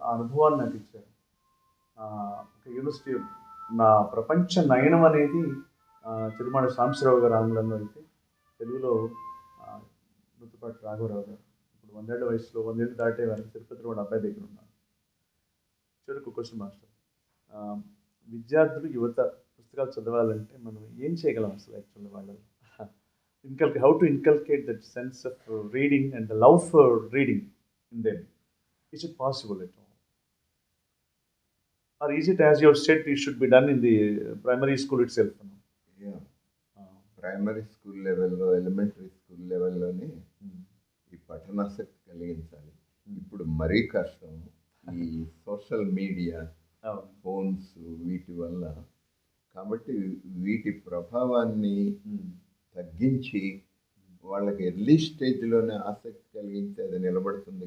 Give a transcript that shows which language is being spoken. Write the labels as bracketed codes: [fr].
[te] ఆ అనుభవాన్ని నాకు ఇచ్చారు. ఒక యూనివర్సిటీ నా ప్రపంచ నయనం అనేది తిరుమల సాంబశివరావు గారు ఆంగ్లంలో అయితే, తెలుగులో నూతలపాటి రాఘవరావు గారు. ఇప్పుడు 100 ఏళ్ల వయసులో 100 ఏళ్ళు దాటే వారికి తిరుపతిలో వాళ్ళ అబ్బాయి దగ్గర ఉన్నారు. చివరికి క్వశ్చన్ మాస్టర్, విద్యార్థులు యువత పుస్తకాలు చదవాలంటే మనం ఏం చేయగలం అసలు యాక్చువల్లీ వాళ్ళలో? [en] How to inculcate that sense of reading and the love for reading in them. Is it possible at all? Or is it, as you have said, it should be done in the primary school itself? Yeah. [te] Primary school లెవెల్లో, elementary school లెవెల్లోనే ఈ పఠనాసక్తి కలిగించాలి. ఇప్పుడు మరీ కష్టం. ఈ social media, phones వీటి వల్ల. కాబట్టి వీటి ప్రభావాన్ని తగ్గించి వాళ్ళకి ఎర్లీ స్టేజ్లోనే ఆసక్తి కలిగించి అది నిలబడుతుంది.